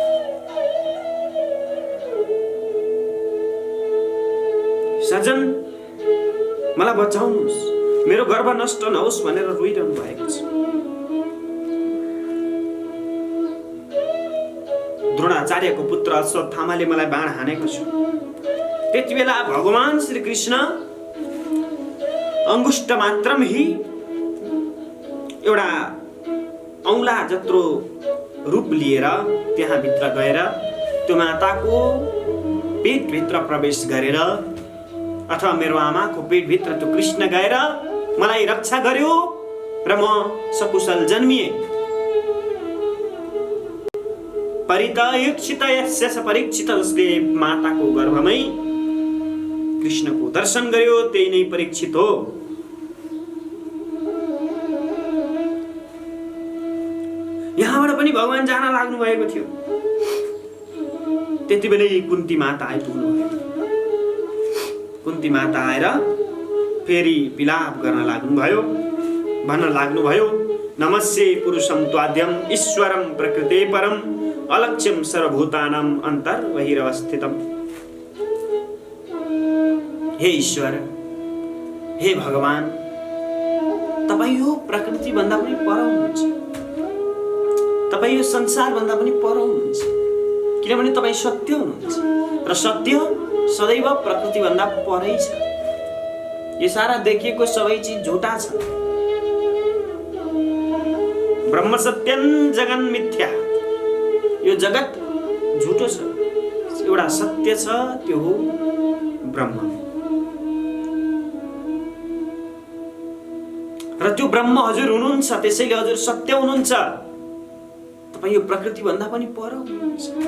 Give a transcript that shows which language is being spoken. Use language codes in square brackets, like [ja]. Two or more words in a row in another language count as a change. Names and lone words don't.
[ne] सजन, मलाई बचाउनुहोस्, मेरो गर्भ नष्ट नहोस् भनेर रोइरहनु भएको छ। द्रोणाचार्यको पुत्र अश्वत्थामाले मलाई बाण हानेको छ। त्यति बेला भगवान श्री कृष्ण [sa] अंगुष्ठ मात्रम [ne] ही एउटा औंला जत्रो रूप लिएर त्यहाँ भित्र गएर त्यो माताको पेटभित्र प्रवेश गरेर अथवा मेरो आमाको पेटभित्र त्यो कृष्ण गएर मलाई रक्षा गर्यो र म सकुशल जन्मिए। [sa] परितयुक्षित यस्य स परीक्षित, [ne] जसले माताको गर्भमै कृष्णको दर्शन गर्यो त्यही नै परीक्षित हो। यहाँबाट पनि भगवान जान लाग्नु भएको थियो। त्यति बेलै कुन्ती माता आइपुग्नु भयो। कुन्ती माता आएर फेरि विलाप गर्न लाग्नुभयो, भन्न लाग्नुभयो, [sa] नमस्ये पुरुषं त्वाद्यम ईश्वरं प्रकृते परम अलक्ष्यम सर्वभूतानां अन्तर्बहिरवस्थितम्। [ne] हे ईश्वर, हे भगवान, तपाईँ यो प्रकृति भन्दा पनि पर हुनुहुन्छ, तपाईँ यो संसार भन्दा पनि पर हुनुहुन्छ, किनभने तपाईँ सत्य हुनुहुन्छ र सत्य सदैव प्रकृति भन्दा परै छ। यो सारा देखिएको सबै चीज झुटा छ। [sa] ब्रह्म सत्यं जगन् मिथ्या। [ne] यो जगत झुटो छ, एउटा सत्य छ, त्यो हो ब्रह्म। र त्यो ब्रह्म हजुर हुनुहुन्छ, त्यसैले हजुर सत्य हुनुहुन्छ। तपाईँ यो प्रकृति भन्दा पनि पर हुनुहुन्छ।